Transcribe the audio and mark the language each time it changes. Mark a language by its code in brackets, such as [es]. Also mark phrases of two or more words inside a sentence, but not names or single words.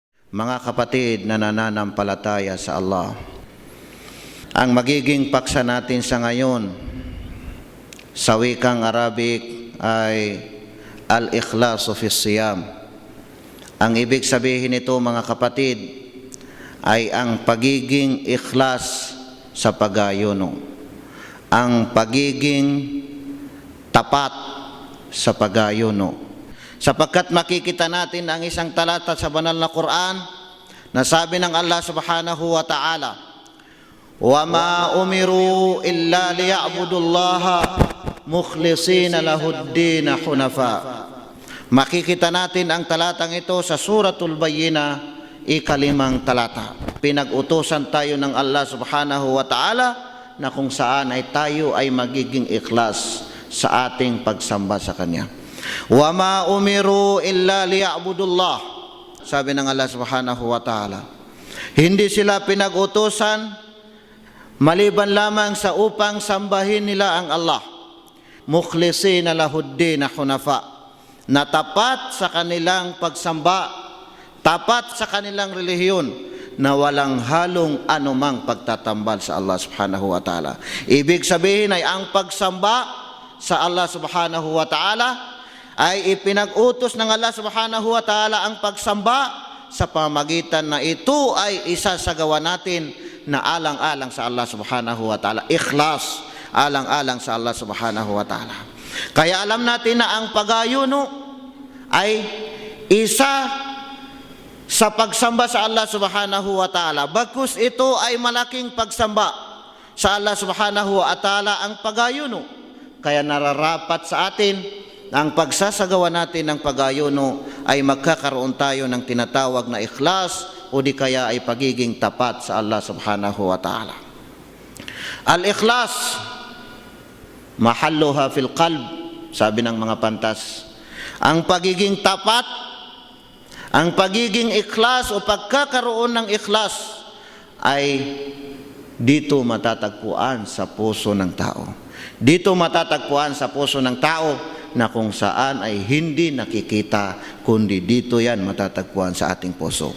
[tl] Mga kapatid na nananampalataya sa Allah, ang magiging paksa natin sa ngayon sa wikang Arabic ay [ar] الإخلاص في الصيام. [tl] Ang ibig sabihin nito, mga kapatid, ay ang pagiging ikhlas sa pag-ayuno, ang pagiging tapat sa pag-ayuno. Sapagkat makikita natin ang isang talata sa banal na Quran na sabi ng Allah [ar] سبحانه وتعالى, "وما أمروا إلا ليعبدوا الله مخلصين له الدين حنفاء." [tl] Makikita natin ang talatang ito sa Suratul Bayyinah, ika-5 talata. Pinag-utusan tayo ng Allah [ar] سبحانه وتعالى [tl] na kung saan ay tayo ay magiging ikhlas sa ating pagsamba sa Kanya. [ar] "وما أمروا إلا ليعبدوا الله." [tl] Sabi ng Allah [ar] سبحانه وتعالى, [tl] hindi sila pinag-utusan maliban lamang sa upang sambahin nila ang Allah, [ar] مخلصين له الدين حنفاء, [tl] na tapat sa kanilang pagsamba, tapat sa kanilang relihiyon, na walang halong anumang pagtatambal sa Allah [ar] سبحانه وتعالى. [tl] Ibig sabihin ay ang pagsamba sa Allah [ar] سبحانه وتعالى [tl] ay ipinag-utos ng Allah [ar] سبحانه وتعالى [tl] ang pagsamba sa pamagitan na ito ay isasagawa natin na alang-alang sa Allah [ar] سبحانه وتعالى. [tl] Ikhlas, alang-alang sa Allah [ar] سبحانه وتعالى. [tl] Kaya alam natin na ang pag-ayuno ay isa sa pagsamba sa Allah [ar] سبحانه وتعالى. [tl] Bagkus ito ay malaking pagsamba sa Allah [ar] سبحانه وتعالى [tl] ang pag-ayuno. Kaya nararapat sa atin ang pagsasagawa natin ng pag-ayuno ay magkakaroon tayo ng tinatawag na ikhlas o di kaya ay pagiging tapat sa Allah [ar] سبحانه وتعالى. الإخلاص محلها في القلب, [tl] sabi ng mga pantas. Ang pagiging tapat, ang pagiging ikhlas o pagkakaroon ng ikhlas ay dito matatagpuan sa puso ng tao. Dito matatagpuan sa puso ng tao na kung saan ay hindi nakikita, kundi dito yan matatagpuan sa ating puso.